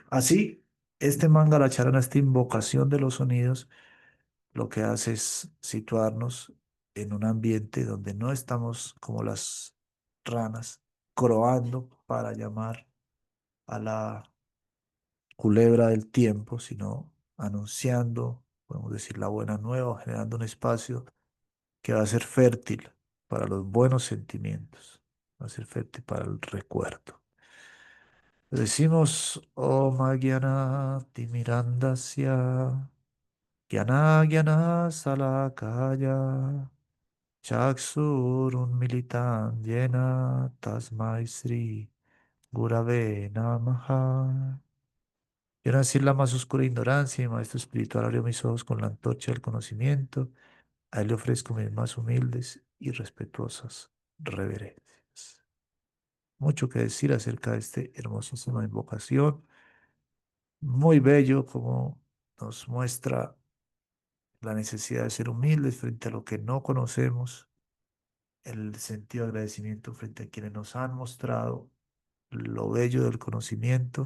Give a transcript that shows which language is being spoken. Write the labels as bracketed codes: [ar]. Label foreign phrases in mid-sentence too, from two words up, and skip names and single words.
[es] Así, este Mangala Charana, esta invocación de los sonidos, lo que hace es situarnos en un ambiente donde no estamos como las ranas, croando para llamar a la culebra del tiempo, sino anunciando, podemos decir, la buena nueva, generando un espacio que va a ser fértil para los buenos sentimientos, va a ser fértil para el recuerdo. Decimos, [sa] ॐ अज्ञानतिमिरान्धस्य ज्ञानाञ्जनशलाकया चक्षुरुन्मीलितं येन तस्मै श्री गुरवे नमः. [es] Yo nací en la más oscura ignorancia y mi maestro espiritual abrió mis ojos con la antorcha del conocimiento. A él le ofrezco mis más humildes y respetuosas reverencias. mucho que decir acerca de este hermosísima invocación. Muy bello como nos muestra la necesidad de ser humildes frente a lo que no conocemos, el sentido de agradecimiento frente a quienes nos han mostrado lo bello del conocimiento.